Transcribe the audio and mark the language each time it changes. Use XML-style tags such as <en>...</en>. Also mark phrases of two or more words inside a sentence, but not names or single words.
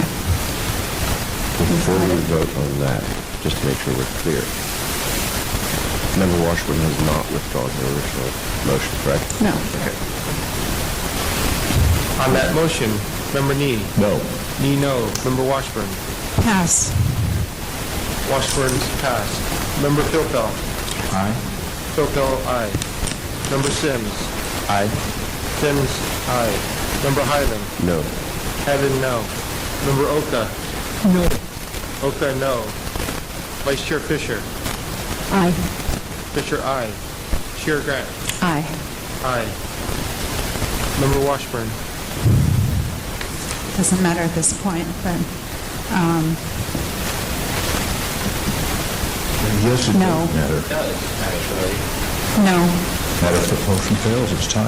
<en>Before we vote on that, just to make sure we're clear, Member Washburn has not withdrawn her original motion, correct? No. Okay. On that motion, Member Nee? No. Nee, no. Member Washburn? Pass. Washburn's passed. Member Philpell? Aye. Philpell, aye. Member Sims? Aye. Sims, aye. Member Highland? No. Highland, no. Member Oka? No. Oka, no. Vice Chair Fisher? Aye. Fisher, aye. Chair Grant? Aye. Aye. Member Washburn? Doesn't matter at this point, but Yes, it No. does matter. no. That if the motion fails, it's tied</en>